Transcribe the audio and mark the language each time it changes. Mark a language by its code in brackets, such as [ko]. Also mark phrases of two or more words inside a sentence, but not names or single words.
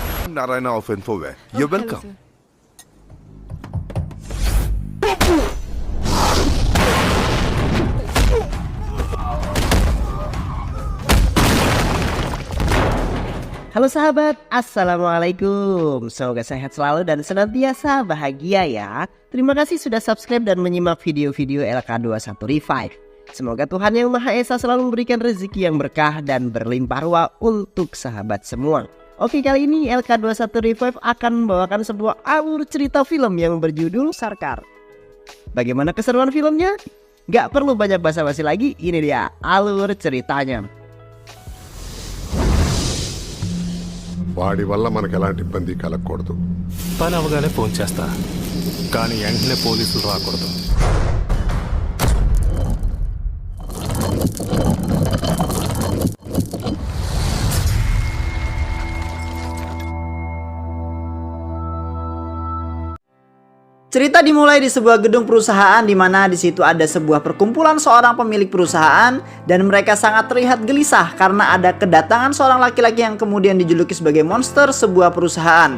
[en] I'm Narayana of Infoware. You're hello, welcome. sir. [id] Halo sahabat, Assalamualaikum. Semoga sehat selalu dan senantiasa bahagia ya. Terima kasih sudah subscribe dan menyimak video-video LK21 Revive. Semoga Tuhan Yang Maha Esa selalu memberikan rezeki yang berkah dan berlimpah ruah untuk sahabat semua. Oke, kali ini LK21 Revive akan membawakan sebuah alur cerita film yang berjudul Sarkar. Bagaimana keseruan filmnya? Gak perlu banyak basa-basi lagi, ini dia alur ceritanya. [te] వాడి వల్ల మనకు ఎలాంటి ఇబ్బంది కలగకూడదు. పని అవగానే ఫోన్ చేస్తా, కానీ వెంటనే పోలీసులు రాకూడదు. [id] Cerita dimulai di sebuah gedung perusahaan di mana di situ ada sebuah perkumpulan seorang pemilik perusahaan dan mereka sangat terlihat gelisah karena ada kedatangan seorang laki-laki yang kemudian dijuluki sebagai monster sebuah perusahaan.